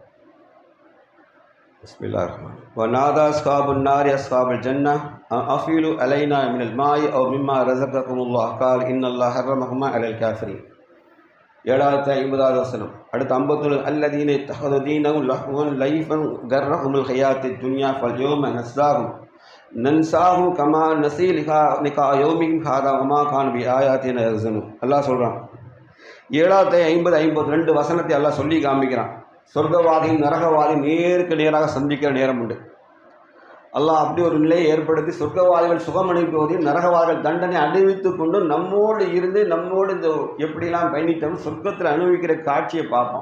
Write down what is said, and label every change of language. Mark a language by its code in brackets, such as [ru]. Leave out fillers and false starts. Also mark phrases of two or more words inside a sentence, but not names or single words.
[ar] بسم الله الرحمن الرحيم ونادى أصحاب النار أصحاب الجنة أفيلوا علينا من الماء أو مما رزقكم الله قال إن الله حرمهما على الكافرين 750வது வசனம். அடுத்து 51 الذين اتخذوا دينهم لهوا لعبا غرهم الحياة الدنيا فاليوم ننساهم كما نسوا لقاء يومهم هذا وما كانوا بآياتنا يحزنون. [ta] அல்லாஹ் சொல்றான், 750-52 வசனத்தை எல்லாம் சொல்லி காமிக்கிறான். சொர்க்கவாதியும் நரகவாதியும் நேருக்கு நேராக சந்திக்கிற நேரம் உண்டு. அல்லாஹ் அப்படி ஒரு நிலையை ஏற்படுத்தி சொர்க்கவாதிகள் சுகம் அனுப்புவதையும் நரகவாதிகள் தண்டனை அனுபவித்து கொண்டு நம்மோடு இருந்து நம்மோடு இந்த எப்படிலாம் பயணித்தோம் சொர்க்கத்தில் அனுபவிக்கிற காட்சியை பார்ப்போம்.